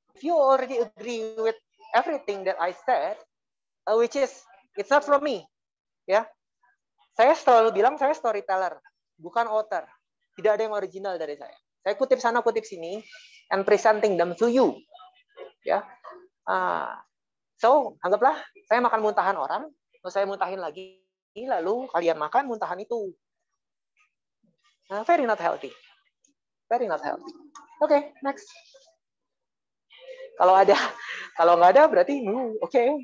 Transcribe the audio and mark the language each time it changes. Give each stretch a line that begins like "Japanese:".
English: If you already agree with everything that I said, which is it's not from me, ya.
Indonesian: Saya selalu bilang saya storyteller, bukan author. Tidak ada yang original dari saya. Saya kutip sana, kutip sini,
English: and presenting them to you,
Indonesian: ya. So anggaplah saya makan muntahan orang, terus saya muntahin lagi, lalu kalian makan muntahan itu.
English: Very not healthy, very not healthy. Okay, next.
Indonesian: Kalau nggak ada berarti oke.